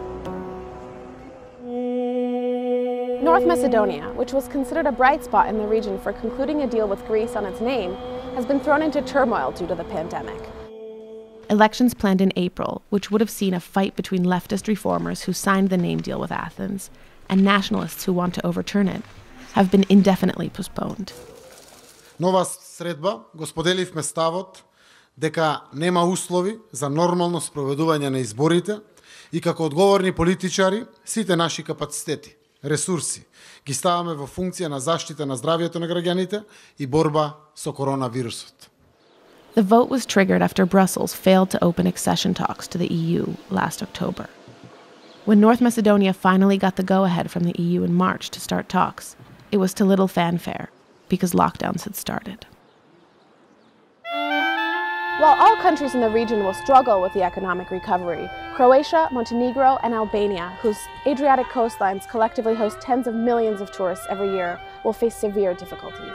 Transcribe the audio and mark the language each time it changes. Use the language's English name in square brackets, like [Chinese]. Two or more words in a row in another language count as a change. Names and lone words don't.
[English] North Macedonia, which was considered a bright spot in the region for concluding a deal with Greece on its name, has been thrown into turmoil due to the pandemic. Elections planned in April, which would have seen a fight between leftist reformers who signed the name deal with Athens and nationalists who want to overturn it, have been indefinitely postponed. [Macedonian] Нова средба, го споделивме ставот дека нема услови за нормално спроведување на изборите и како одговорни политичари сите наши капацитети, ресурси ги ставаме во функција на заштита на здравјето на граѓаните и борба со коронавирусот. [English] The vote was triggered after Brussels failed to open accession talks to the EU last October. When North Macedonia finally got the go-ahead from the EU in March to start talks, it was to little fanfare because lockdowns had started. While all countries in the region will struggle with the economic recovery, Croatia, Montenegro, and Albania, whose Adriatic coastlines collectively host tens of millions of tourists every year, will face severe difficulties.